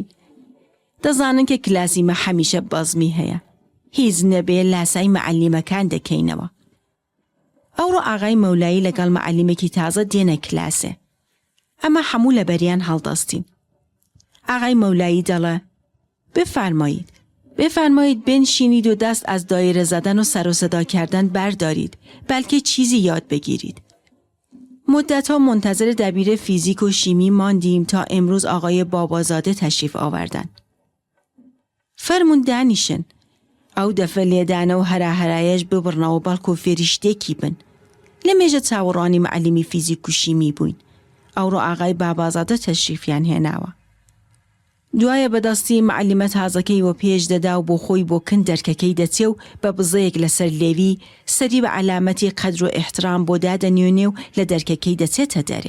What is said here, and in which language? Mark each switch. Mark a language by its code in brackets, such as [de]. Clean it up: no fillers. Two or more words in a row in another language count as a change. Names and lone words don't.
[ckb] دەزانن کە کلاسی مە هەمیشە بەزمی هەیە. هیچ نەبێ لاسای مەعەلیمەکان دەکەینەوە. ئەوڕۆ ئاغای مەولایی لەگەڵ مەعەلیمێکی تازە دێنە کلاسێ. ئەمە هەموو لە بەریان هەڵدەستین. ئاغای مەولایی دەڵێ [fa] بفرمایید بنشینید و دست از دایره زدن و سر و صدا کردن بردارید، بلکه چیزی یاد بگیرید. مدت‌ها منتظر دبیر فیزیک و شیمی ماندیم تا امروز آقای بابازاده تشریف آوردن. [ckb] فرمون دانیشن. ئەو دەفە لێدانە و هەراهەرایەش ببڕنەوە بەڵکو فێریشتێکی بن. لە مێژە چاوەڕوانی مەعەلیمی فیزیک و شیمی بووین. ئەوڕۆ ئاغای بابازادە تەشریفیان هێناوە. دوایە بەدەستی مەعەلیمە تازەکەی وە پێش دەدا و بۆ خۆی بۆ کن دەرکەکەی دەچێ و بە بزەیەک لەسەر لێوی سەری بە علامەتی قەدر و ئیحترام بۆ دادەنیێنێ و لە دەرکەکەی دەچێتە دەرێ.